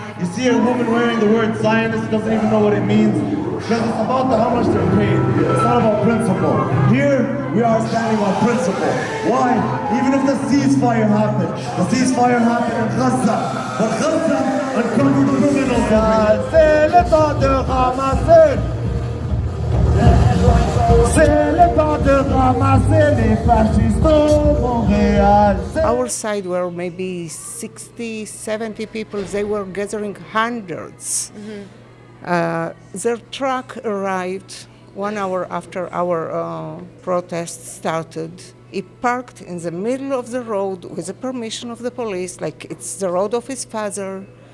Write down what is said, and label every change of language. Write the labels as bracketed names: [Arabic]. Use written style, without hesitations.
[English] You see a woman wearing the word Zionist, doesn't even know what it means. Because it's about how much they're paid. It's not about principle. Here, we are standing on principle. Why? Even if the ceasefire happened in Gaza. But Gaza uncovered criminals. [French] C'est le temps de ramasser. C'est le temps de ramasser les fascistes au Montréal. [English] Our side were maybe 60, 70 people. They were gathering hundreds. Their truck arrived 1 hour after our protest started. It parked in the middle of the road with the permission of the police, like it's the road of his father.